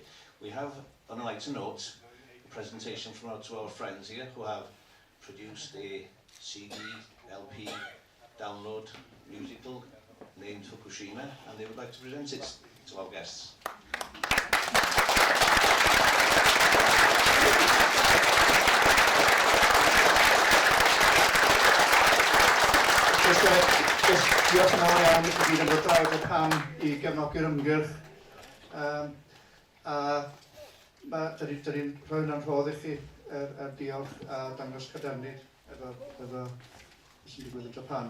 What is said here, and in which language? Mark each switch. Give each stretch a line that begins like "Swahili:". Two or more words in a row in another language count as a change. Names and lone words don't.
English: We have, on a lighter note, a presentation from our friends here who have produced a CD, LP, download musical named Fukushima, and they would like to present it to our guests.
Welsh: Diolch yn fawr iawn i chi gyd yn dod draw y cam i gefnogi'r ymgyrch. Dyn ni'n rhoi hwnna'n rhodd i chi diolch a dangos cadernid efo sy'n digwydd yn Japan.